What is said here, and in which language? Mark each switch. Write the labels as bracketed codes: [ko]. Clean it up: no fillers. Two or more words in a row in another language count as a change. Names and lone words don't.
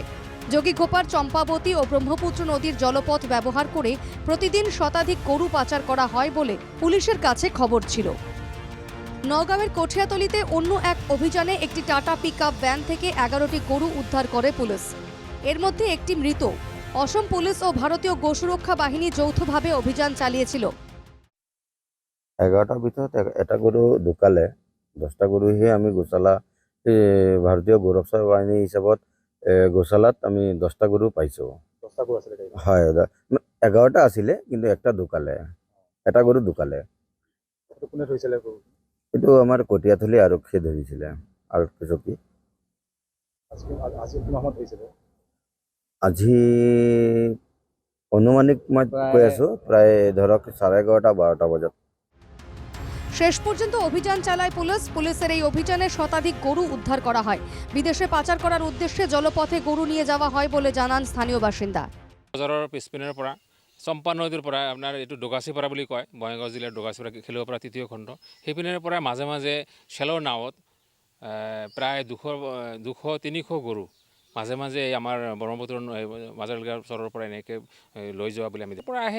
[bn] যোগীঘোপার চম্পাবতী ও ব্রহ্মপুত্র নদীর জলপথ ব্যবহার করে প্রতিদিন শতাধিক গরু পাচার করা হয় বলে পুলিশের কাছে খবর ছিল। নওগাঁয়ের কঠিয়াতলীতে অন্য এক অভিযানে একটি টাটা পিকআপ ভ্যান থেকে 11টি গরু উদ্ধার করে পুলিশ। এর মধ্যে একটি মৃত। অসম পুলিশ ও ভারতীয় গোসুরক্ষা বাহিনী যৌথভাবে অভিযান চালিয়েছিল। [as] 11টার ভিতৰত এটা গৰু ঢুকালে, 10টা গৰুহে আমি গোশালা ভাৰতীয় গোৰক্ষা বাহিনী হিচাপত গোশালাত আমি 10টা গৰু পাইছোঁ। হয়, 11টা আছিলে কিন্তু একটা ঢুকালে, এটা গৰু ঢুকালে। এইটো আমাৰ কটীয়াতলী আৰক্ষীয়ে ধৰিছিলে। আৰক্ষী চকী আজি অনুমানিক মই কৈ আছোঁ প্ৰায় ধৰক 11:30 12টা বজাত। [bn] শেষ পর্যন্ত অভিযান চালায় পুলিশ। পুলিশের এই অভিযানে শতাধিক গরু উদ্ধার করা হয়। বিদেশে পাচার করার উদ্দেশ্যে জলপথে গরু নিয়ে যাওয়া হয় বলে জানান স্থানীয় বাসিন্দা। [as] বজাৰৰ পিছপিনৰ পৰা চম্পা নদীৰ পৰা আপোনাৰ এইটো ডগাচিপাৰা বুলি কয়, বঙাইগাঁও জিলাৰ ডগাচিপাৰা খেলিব পৰা তৃতীয় খণ্ড, সেইপিনৰ পৰা মাজে মাজে খেলৰ নাৱত প্ৰায় 200-300 গৰু মাজে মাজে আমাৰ ব্ৰহ্মপুত্ৰ মাজাৰগাঁও চৰৰ পৰা এনেকৈ লৈ যোৱা বুলি আমি পৰা আহে।